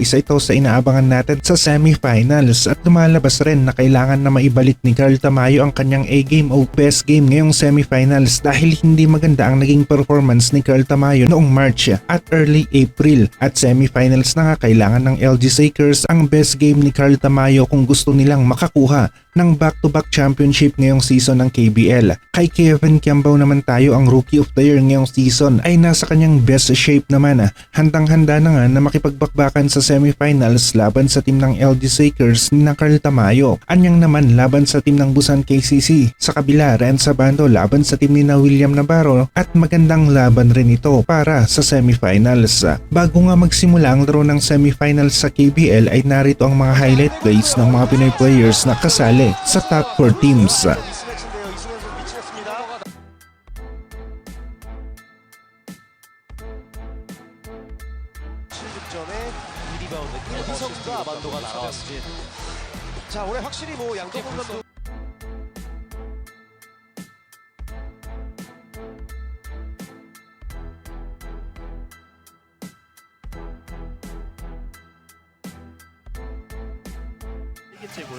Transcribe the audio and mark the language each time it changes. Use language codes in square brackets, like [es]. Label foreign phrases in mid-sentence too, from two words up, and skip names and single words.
[tl] Isa ito sa inaabangan natin sa semifinals at lumalabas rin na kailangan na maibalik ni Carl Tamayo ang kanyang A-game o [en] best game [tl] ngayong semifinals dahil hindi maganda ang naging performance ni Carl Tamayo noong March at early April. At semifinals na nga, kailangan ng LG Shakers ang [en] best game [tl] ni Carl Tamayo kung gusto nilang makakuha ng [en] back-to-back championship [tl] ngayong season ng KBL. Kay Kevin Kiambao naman tayo, ang Rookie of the Year ngayong season ay nasa kanyang [en] best shape [tl] naman. Handang-handa na nga na makipagbakbakan sa semifinals laban sa team ng LG Shakers ni Carl Tamayo. Anyang naman laban sa team ng Busan KCC. Sa kabila, Renz Sabando laban sa team ni William Navarro at magandang laban rin ito para sa semifinals. Bago nga magsimula ang laro ng semifinals sa KBL ay narito ang mga [en] highlight plays [tl] ng mga [en] Pinoy players [tl] na kasali sa [en] top 4 teams. [ko] 어디서부터 아반도가 나왔을지. 자, 올해 확실히 뭐 양쪽 공간도 이게째고요.